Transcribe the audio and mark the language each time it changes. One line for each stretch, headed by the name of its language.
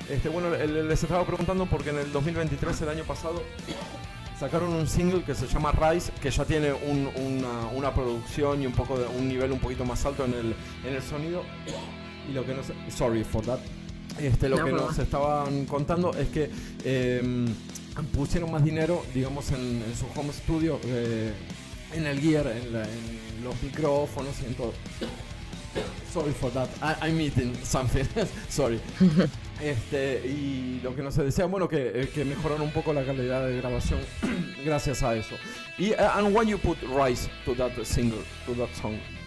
Spanish: Bueno, les estaba preguntando porque en el 2023, el año pasado, sacaron un single que se llama Rise, que ya tiene una producción y un nivel un poquito más alto en el sonido. Y lo que nos...
English: Sorry for that.
Spanish: Nos estaban contando es que pusieron más dinero, digamos, en su home studio, en el gear, en los micrófonos y en todo.
English: Sorry for that, I'm eating something. Sorry.
Spanish: Y lo que nos decían, bueno, que mejoraron un poco la calidad de grabación gracias a eso.
English: And why you put Rise to that single, to that song?